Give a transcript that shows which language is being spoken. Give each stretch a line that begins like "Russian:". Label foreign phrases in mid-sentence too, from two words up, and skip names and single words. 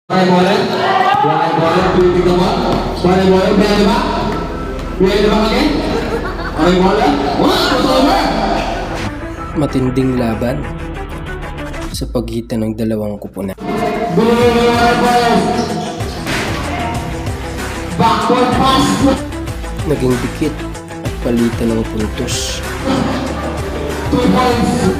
Malay: Boleh boleh, boleh boleh, tujuh tiga boleh, boleh boleh, biar depan lagi, boleh boleh, wah betul.
Filipino: Matinding laban sa pagitan ng dalawang kupunan.
English: Backward pass.
Filipino: Naging dikit at palitan ng puntos.
English: 2 points.